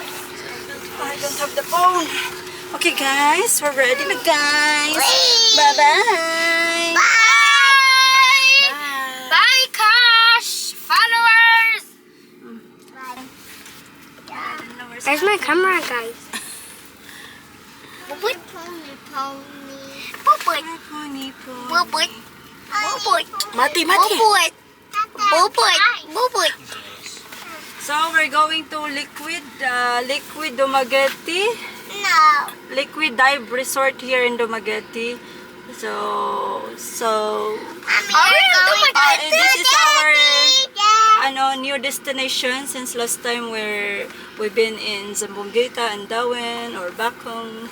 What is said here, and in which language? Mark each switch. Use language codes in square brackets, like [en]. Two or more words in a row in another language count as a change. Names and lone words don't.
[en] I don't have the phone. Okay guys, we're ready na guys. Bye-bye. Bye! Bye, Cash! Followers! Where's my camera, guys? Bubut. Bubut. Bubut. Bubut. Mati. Bubut. Bubut. So we're going to Liquid Dumaguete. No. Liquid Dive Resort here in Dumaguete. So And this is our new destination since last time we've been in Zamboanga and Darwin or Bacong.